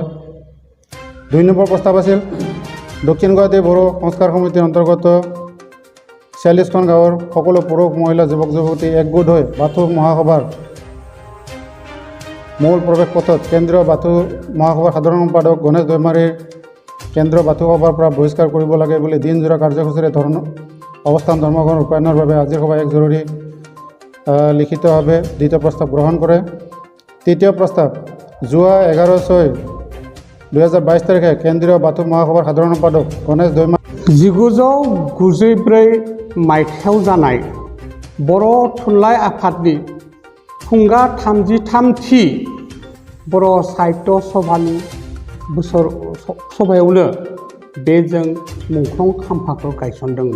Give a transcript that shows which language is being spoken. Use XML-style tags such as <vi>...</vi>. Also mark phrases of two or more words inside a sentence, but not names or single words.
<as>2 নম্বৰ প্ৰস্তাৱ আছিল, দক্ষিণ গুৱাহাটী বড়ো সংস্কাৰ সমিতিৰ অন্তৰ্গত 46খন গাঁৱৰ সকলো পুৰুষ মহিলা যুৱক যুৱতী একগোট হৈ বাথৌ মহাসভাৰ মূল প্ৰৱেশ পথত কেন্দ্ৰীয় বাথৌ মহাসভাৰ সাধাৰণ সম্পাদক গণেশ দৈমাৰীৰ কেন্দ্ৰীয় বাথৌ সভাৰ পৰা বহিষ্কাৰ কৰিব লাগে বুলি দিনজোৰা কাৰ্যসূচীৰে অৱস্থান ধৰ্মঘট ৰূপায়ণৰ বাবে আজিৰ সভাই এক জৰুৰী লিখিতভাৱে 2টা প্ৰস্তাৱ গ্ৰহণ কৰে। 3য় প্ৰস্তাৱ, যোৱা 11/6/2022 তাৰিখে কেন্দ্ৰীয় বাথৌ মহাসভাৰ সাধাৰণ সম্পাদক গণেশ দৈমাৰী</as> <brx>1994 मायथाइयाव जानाय बर' थुनलाइ आफादनि खुंगा 33थि बर' साहित्य सभानि बोसोर सभायावनो बे जों मुंख्लं खाम्फाखौ गायसनदोंमोन।</brx>